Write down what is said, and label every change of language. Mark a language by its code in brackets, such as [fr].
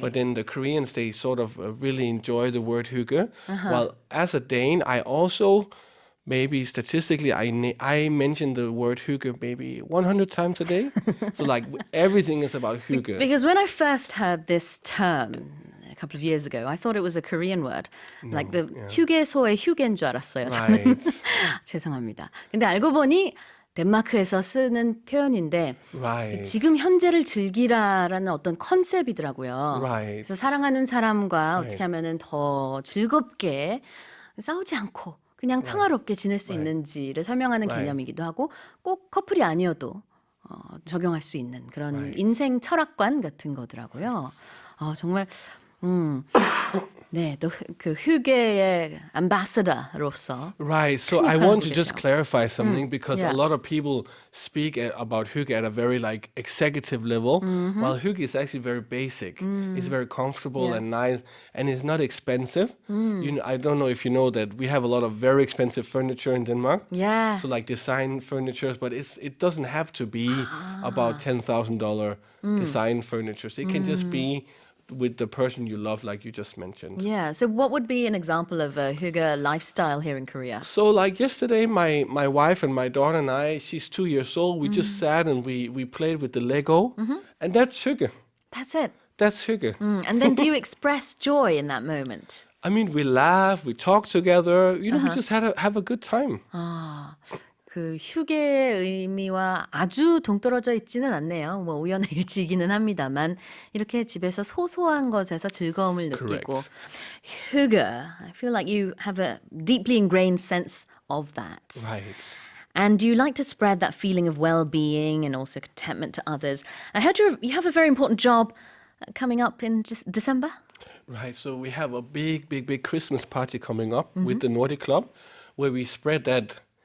[en] But then the Koreans, they sort of really enjoy the word hygge. While as a Dane, I also, maybe statistically, I mention the word hygge maybe 100 times a day. So like everything is about hygge. Because when I first heard this term a couple of years ago, I thought it was a Korean word. like the [ko] 휴게소의 휴게인 줄 알았어요. 저는. [en] Right. [ko] 죄송합니다. 근데 알고 보니 덴마크에서 쓰는 표현인데 [en] Right. [ko] 지금 현재를 즐기라라는 어떤 컨셉이더라고요. [en] Right. [ko] 그래서 사랑하는 사람과 어떻게 하면은 더 즐겁게 싸우지 않고 그냥 평화롭게 지낼 수 있는지를 설명하는 개념이기도 하고 꼭 커플이 아니어도 적용할 수 있는 그런 인생 철학관 같은 거더라고요. 정말 네, 또 그 휴게의 ambassador로서 [en] Right. So [ko] 큰 [en] I [ko] 역할을 [en] want to [ko] 하고 [en] just [ko] 계셔. [en] clarify something because Yeah. a lot of people speak about hygge at a very like executive level, while hygge is actually very basic. It's very comfortable Yeah. and nice, and it's not expensive. I don't know if you know that we have a lot of very expensive furniture in Denmark. Yeah. So like design furniture, but it doesn't have to be about $10,000 design furniture. So it can just be with the person you love, like you just mentioned. Yeah. So what would be an example of a hygge lifestyle here in Korea? So like yesterday, my wife and my daughter and I, she's 2 years old, we just sat and we played with the Lego, and that's hygge. That's it. That's hygge. And then do you express joy in that moment? I mean, we laugh, we talk together, we just have a good time. [ko] 그 휴게의 의미와 아주 동떨어져 있지는 않네요. 뭐 우연의 일치이기는 합니다만 이렇게 집에서 소소한 것에서 즐거움을 느끼고 [en] Correct. hygge, I feel like you have a deeply ingrained sense of that. Right. And you like to spread that feeling of well-being and also contentment to others. I heard you have a very important job coming up in just December. Right. So we have a big Christmas party coming up with the Nordic Club where we spread that